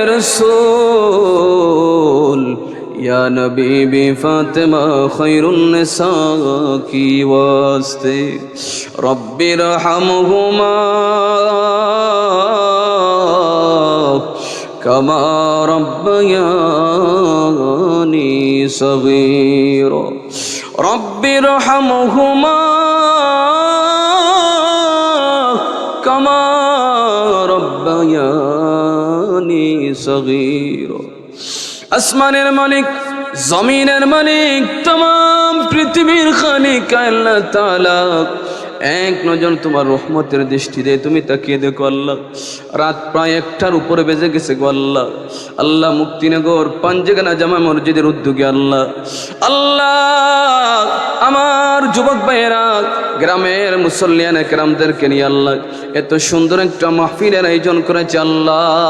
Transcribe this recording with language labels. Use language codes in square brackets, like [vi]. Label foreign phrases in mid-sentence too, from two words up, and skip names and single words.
[ur] رسول یا نبی بی فاطمہ خیر النساء کی واسطے [ar] رب ارحمہما کما ربیانی صغیرا رب ارحمہما کما ربیانی صغیرا [bn] আসমানের মালিক জমিনের মালিক तमाम পৃথিবীর খালিক আল্লাহ তাআলা এক নজর তোমার রহমতের দৃষ্টি দিয়ে তুমি তাকিয়ে দেখো আল্লাহ। রাত প্রায় 1টার উপরে বেজে গেছে গো আল্লাহ। আল্লাহ মুক্তিনগর পাঞ্জেগানা জামা মসজিদের উদ্যোগে আল্লাহ আমার যুবক ভাইয়েরা গ্রামের মুসল্লিয়ান একরামদেরকে নিয়ে আল্লাহ এত সুন্দর একটা মাহফিলের আয়োজন করেছে আল্লাহ।